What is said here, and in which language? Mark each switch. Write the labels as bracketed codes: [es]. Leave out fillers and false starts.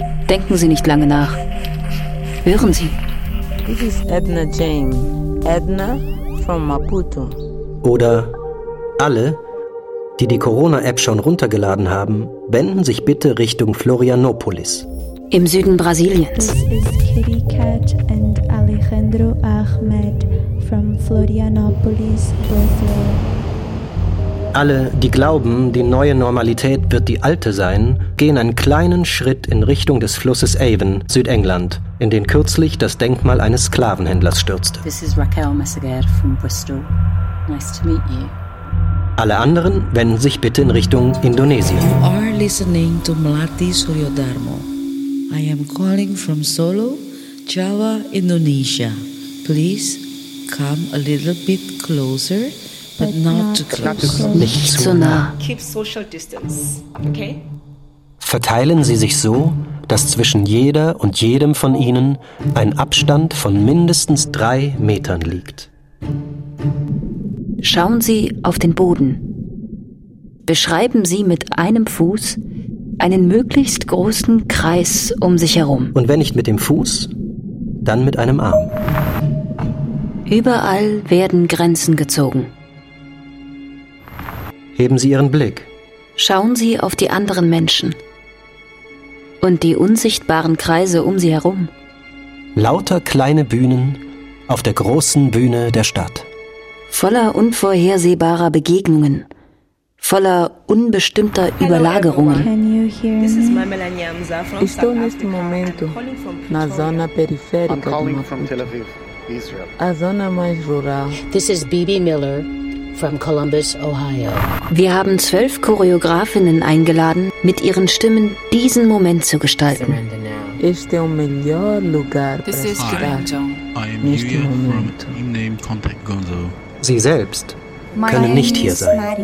[de] Denken Sie nicht lange nach. Hören Sie. [en] This is Edna Jane. Edna from Maputo. [de] Oder alle, die die Corona-App schon runtergeladen haben, wenden sich bitte Richtung Florianopolis. Im Süden Brasiliens. [en] This is Kitty Cat and Alejandro Ahmed from Florianopolis, Brazil. [de] Alle, die glauben, die neue Normalität wird die alte sein, gehen einen kleinen Schritt in Richtung des Flusses Avon, Südengland, in den kürzlich das Denkmal eines Sklavenhändlers stürzte. [en] This is Raquel Messager from Bristol. Nice to meet you. [de] Alle anderen wenden sich bitte in Richtung Indonesien. [en] You are listening to Melati Suryodarmo. I am calling from Solo, Java, Indonesia. Please come a little bit closer, but not too close. [de] Nicht zu nah. [en] Keep social distance, okay? [de] Verteilen Sie sich so, dass zwischen jeder und jedem von Ihnen ein Abstand von mindestens 3 Metern liegt. Schauen Sie auf den Boden. Beschreiben Sie mit einem Fuß einen möglichst großen Kreis um sich herum. Und wenn nicht mit dem Fuß, dann mit einem Arm. Überall werden Grenzen gezogen. Heben Sie Ihren Blick. Schauen Sie auf die anderen Menschen und die unsichtbaren Kreise um Sie herum. Lauter kleine Bühnen auf der großen Bühne der Stadt. Voller unvorhersehbarer Begegnungen. Voller unbestimmter Überlagerungen. [en] This is my Melania Mza from South Africa. [pt] Estou neste momento na zona periférica de Maputo, a zona mais rural. [en] This is Bibi Miller from Columbus, Ohio. [de] Wir haben 12 Choreografinnen eingeladen, mit ihren Stimmen diesen Moment zu gestalten. [pt] Este é o melhor lugar para estar. [en] I am Yuya from Inname Contact Gonzo. [de] Sie selbst können nicht hier sein.